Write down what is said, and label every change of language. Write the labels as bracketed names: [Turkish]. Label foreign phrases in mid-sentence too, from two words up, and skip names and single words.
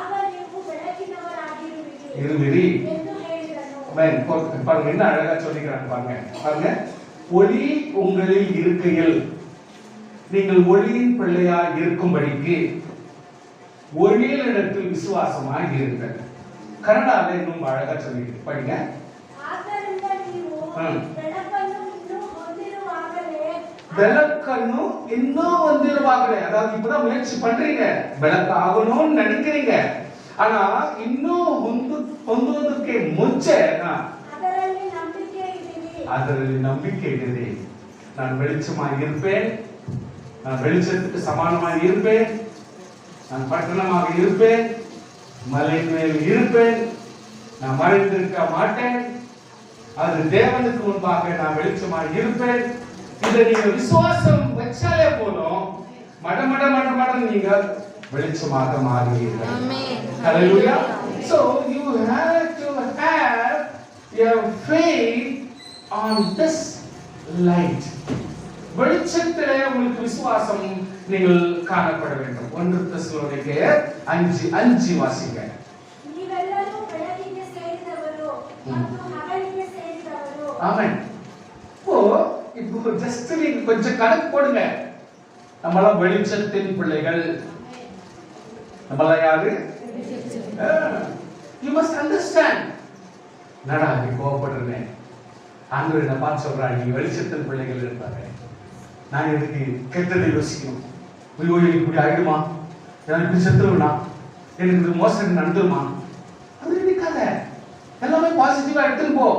[Tamil] இருவிரி. ஆமென். பாருங்க என்ன அழகா சொல்லிக்கிறாங்க பாருங்க. பாருங்க, ஒளி உங்களில் இருக்கையில் நீங்கள் ஒளியின் பிள்ளையாய் இருக்கும்படிக்கு ஒளியினிடத்தில் விசுவாசமாய் இருங்கள். கன்னடால இன்னும் அழகா சொல்லிட்டு படிங்க. [Kannada] ಬೆಳಕನ್ನು ಇನ್ನೂ ಹೊಂದಿರುವಾಗಲೇ, [Tamil] அதாவது இப்பதான் முயற்சி பண்றீங்க, ಬೆಳಕು ஆகணும்னு நினைக்கிறீங்க, ஆனா [Kannada] ಇನ್ನೂ ಹೊಂದುವುದಕ್ಕೆ ಮುಂಚೆ ಅದರಲ್ಲಿ ನಂಬಿಕೆ ಇದೆ. [Tamil] நான் வெளிச்சமாய் இருப்பேன், நான் வெளிச்சத்துக்கு சமானமாய் இருப்பேன், நான் பட்டணமாக இருப்பேன், மலையின் மேல் இருப்பேன், நான் மறைந்திருக்க மாட்டேன், அது தேவனுக்கு முன்பாக நான் வெளிச்சமாய் இருப்பேன். இதை நீங்க விசுவாசம் வச்சாலே போதும், மட நீங்க வெளிச்சமாக மாறுவீர்கள். ஹல்லேலூயா. [English] So you have to have your faith on this light. [Tamil] வெளிச்சத்திலே உங்களுக்கு விசுவாசம் நீங்கள் காணப்பட வேண்டும். 1 தெசலோனிக்கேயர் 5:5 வாசிங்க. [Kannada] நீவெல்லರೂ ಬೆಳಕಿಗೆ ಸೇರಿದವರು ಮತ್ತು ಹಗಲಿಗೆ ಸೇರಿದವರು. [Tamil] ஆமென். இப்போ ஜஸ்ட் நீங்க கொஞ்சம் கணக்கு போடுங்க. நம்மள வெளிச்சத்தின் பிள்ளைகள். நம்மள யாரு? [English] You must understand. [Tamil] நடா நீ கோபப்படுறனே, ஆண்டவர் என்ன பார்த்து சொல்றாரு, நீ வெளிச்சத்தின் பிள்ளைகள் இருப்பாங்க. நான் எதுக்கு கெட்டதை யோசிக்கணும்? ஐயோ எனக்கு இப்படி ஆயிடுமா, எனக்கு செத்துருவனா, எனக்கு மோசடி நடந்துருமா, அது நினைக்காத. எல்லாமே பாசிட்டிவா எடுத்துன்னு போ.